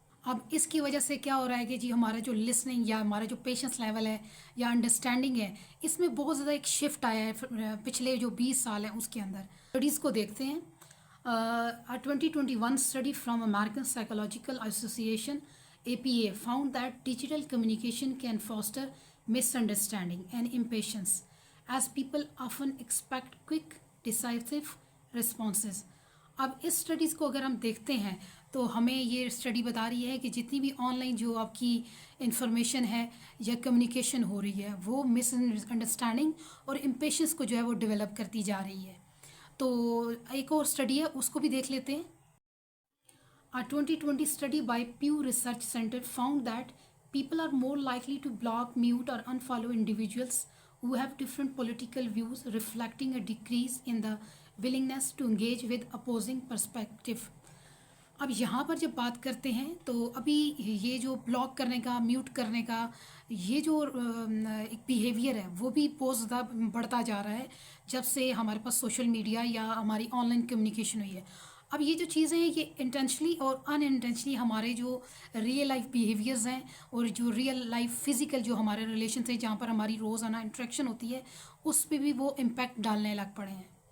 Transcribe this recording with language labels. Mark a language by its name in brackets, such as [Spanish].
[Urdu] اب اس کی وجہ سے کیا ہو رہا ہے کہ جی ہمارا جو لسننگ یا ہمارا جو پیشنس لیول ہے یا انڈرسٹینڈنگ ہے اس میں بہت زیادہ ایک شفٹ آیا ہے پچھلے جو 20 سال ہیں اس کے اندر. اسٹڈیز کو دیکھتے ہیں. [English] 2021 study from American Psychological Association APA found that digital communication can foster misunderstanding and impatience as people often expect quick, decisive responses. [Urdu] اب اس اسٹڈیز کو اگر ہم دیکھتے ہیں تو ہمیں یہ اسٹڈی بتا رہی ہے کہ جتنی بھی آن لائن جو آپ کی انفارمیشن ہے یا کمیونیکیشن ہو رہی ہے وہ مس انڈرسٹینڈنگ اور امپیشنس کو جو ہے وہ ڈیولپ کرتی جا رہی ہے. تو ایک اور اسٹڈی ہے اس کو بھی دیکھ لیتے ہیں. [English] A 2020 study by Pew Research Center found that people are more likely to block, mute, or unfollow individuals who have different political views, reflecting a decrease in the willingness to engage with opposing perspective. [Urdu] اب یہاں پر جب بات کرتے ہیں تو ابھی یہ جو بلاک کرنے کا، میوٹ کرنے کا، یہ جو ایک بیہیویئر ہے وہ بھی بہت زیادہ بڑھتا جا رہا ہے جب سے ہمارے پاس سوشل میڈیا یا ہماری آن لائن کمیونیکیشن ہوئی ہے. اب یہ جو چیزیں ہیں یہ انٹینشنلی اور ان انٹینشنلی ہمارے جو ریئل لائف بیہیویئرز ہیں اور جو ریئل لائف فزیکل جو ہمارے ریلیشنس ہیں جہاں پر ہماری روزانہ انٹریکشن ہوتی ہے اس پہ بھی وہ امپیکٹ ڈالنے لگ پڑے ہیں.